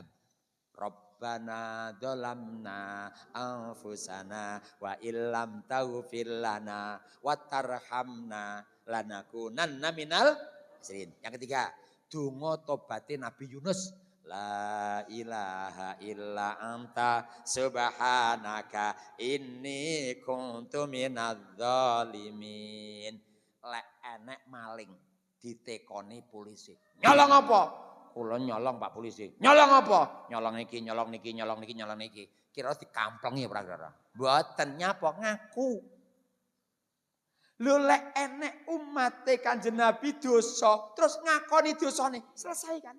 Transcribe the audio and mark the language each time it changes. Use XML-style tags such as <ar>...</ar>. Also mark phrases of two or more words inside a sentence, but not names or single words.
<ar>ربنا ظلمنا أنفسنا وإن لم تغفر لنا وترحمنا لنكونن من الخاسرين.</ar> <id>Yang ketiga,</id> <jv>donga tobatin Nabi Yunus.</jv> <ar>لا إله إلا أنت سبحانك إني كنت من الظالمين.</ar> <jv>Lek enek maling ditekoni polisi. Nyolong apa? Kula nyolong Pak polisi. Nyolong apa? Nyolong niki, nyolong niki, nyolong niki, nyolong niki. Kira dikamplengi ora kira. Mboten nyapa ngaku. Lho lek enek umate Kanjeng Nabi dosa, terus ngakoni dosane, selesai kan?</jv>